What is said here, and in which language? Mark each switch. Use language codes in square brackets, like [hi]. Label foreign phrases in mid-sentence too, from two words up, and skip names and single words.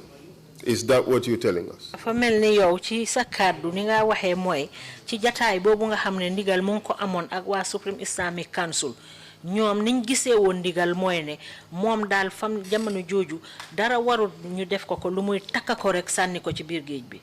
[en] Is that what you're telling us? [wo] Fa melni yow ci sa kaddu ni nga waxe moy ci jotaay bobu nga xamne Ndigal mo ko amone ak wa Supreme Islamic Council ñoom niñ gisee woon Ndigal mooy ne moom daal fam jamono jooju dara warul ñu def ko lu muy takka ko rek sànni ko ci biir géej bi.